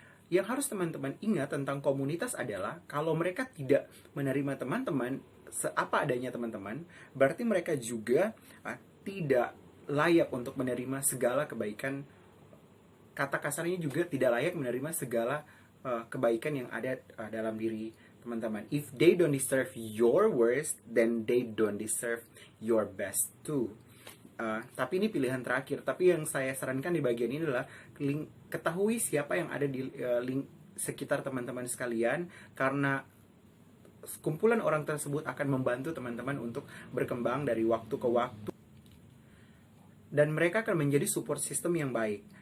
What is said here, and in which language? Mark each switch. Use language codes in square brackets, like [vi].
[id] Yang harus teman-teman ingat tentang komunitas adalah, kalau mereka tidak menerima teman-teman seapa adanya teman-teman, berarti mereka juga tidak layak untuk menerima segala kebaikan. Kata kasarnya juga tidak layak menerima segala kebaikan yang ada dalam diri teman-teman. [en] If they don't deserve your worst, then they don't deserve your best too. [id] Tapi ini pilihan terakhir. Tapi yang saya sarankan di bagian ini adalah ketahui siapa yang ada di sekitar teman-teman sekalian, karena kumpulan orang tersebut akan membantu teman-teman untuk berkembang dari waktu ke waktu, dan mereka akan menjadi support system yang baik.